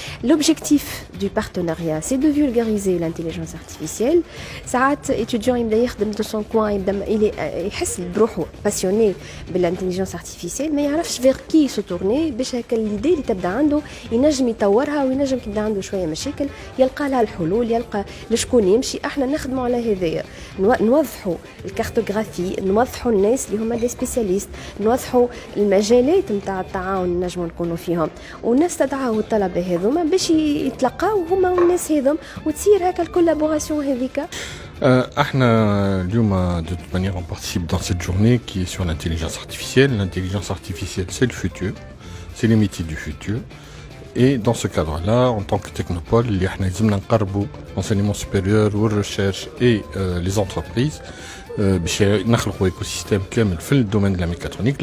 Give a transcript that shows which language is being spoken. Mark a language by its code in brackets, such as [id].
[fr] L'objectif du partenariat, c'est de vulgariser l'intelligence artificielle. Ça, étudiant, il de son coin, il est passionné de l'intelligence artificielle, mais il sait vers qui se tourner, l'idée [ar] اللي تبدا عنده ينجم يطورها وينجم كيبدا عنده شويه مشاكل يلقى لها الحلول يلقى لشكون يمشي. احنا نخدموا على هذايا نوضحوا الكارتوغرافي نوضحوا الناس اللي هما دي سبيسياليست نوضحوا المجالات نتاع التعاون اللي نجموا نكونوا فيهم ونستدعوا الطلبه هذوما باش يتلقاو هما والناس هذوم وتصير هكا الكولابوراسيون هذيك. احنا اليوم [fr] de toute manière on participe dans cette journée qui est sur l'intelligence artificielle. L'intelligence artificielle c'est le futur, c'est les métiers du futur. Et dans ce cadre-là, en tant que technopole, l'enseignement supérieur, la recherche et les entreprises, un écosystème [ar] كامل في [fr] le domaine de la mécatronique.